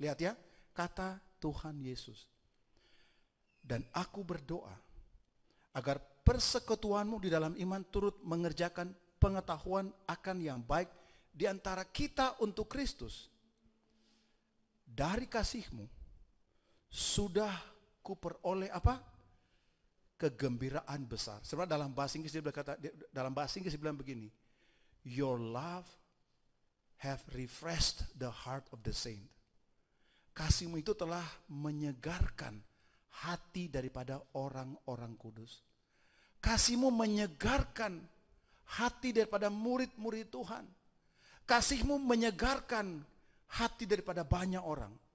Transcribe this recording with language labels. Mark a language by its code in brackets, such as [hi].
[id] Lihat ya, kata Tuhan Yesus. Dan aku berdoa agar persekutuanmu di dalam iman turut mengerjakan pengetahuan akan yang baik di antara kita untuk Kristus. Dari kasihmu sudah kuperoleh apa? Kegembiraan besar. Sebenarnya dalam bahasa Inggris dia bilang begini. [en] Your love have refreshed the heart of the saint. [id] Kasihmu itu telah menyegarkan hati daripada orang-orang kudus. Kasihmu menyegarkan hati daripada murid-murid Tuhan. Kasihmu menyegarkan hati daripada banyak orang.